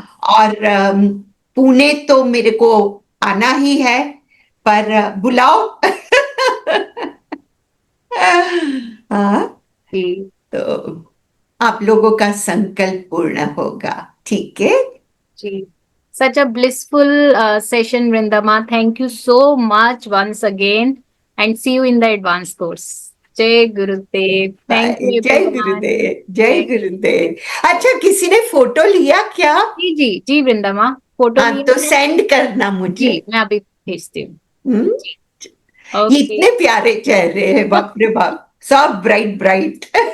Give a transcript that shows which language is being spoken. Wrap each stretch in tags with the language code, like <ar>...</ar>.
<hi>और पुणे तो मेरे को आना ही है, पर बुलाओ। हाँ, तो आप लोगों का संकल्प पूर्ण होगा। ठीक है</hi> <en>जी। Such a blissful session, Vrindama. Thank you so much once again, and see you in the advanced course.</en> <hi>जय गुरुदेव। Thank you. जय गुरुदेव, जय गुरुदेव। अच्छा, किसी ने फोटो लिया क्या? जी जी जी वृंदामा, फोटो तो सेंड करना मुझे। जी, मैं अभी भेजती हूँ। इतने प्यारे चेहरे हैं, बाप रे बाप, सब ब्राइट ब्राइट।</hi>